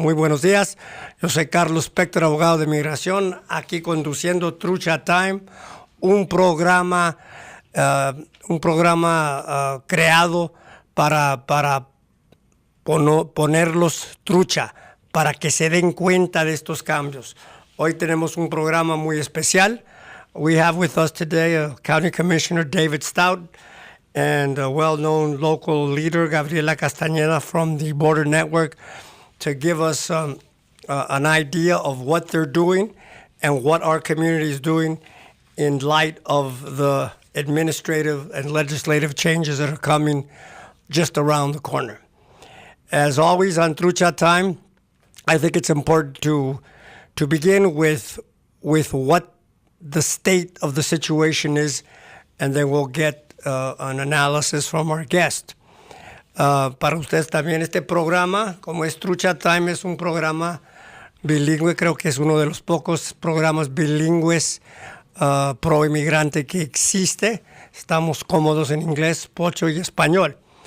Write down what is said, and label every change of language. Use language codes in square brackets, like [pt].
[es] Muy buenos días, yo soy Carlos Spector, abogado de migración, aquí conduciendo Trucha Time, un programa creado para ponerlos trucha, para que se den cuenta de estos cambios. Hoy tenemos un programa muy especial. [en] We have with us today County Commissioner David Stout and a well-known local leader, Gabriela Castaneda, from the Border Network, to give us an idea of what they're doing and what our community is doing in light of the administrative and legislative changes that are coming just around the corner. As always on Trucha Time, I think it's important to begin with what the state of the situation is, and then we'll get an analysis from our guest. [es] Para ustedes también este programa, como es Trucha Time, es un programa bilingüe, creo que es uno de los pocos programas bilingües pro inmigrante que existe. Estamos cómodos en inglés, pocho y español.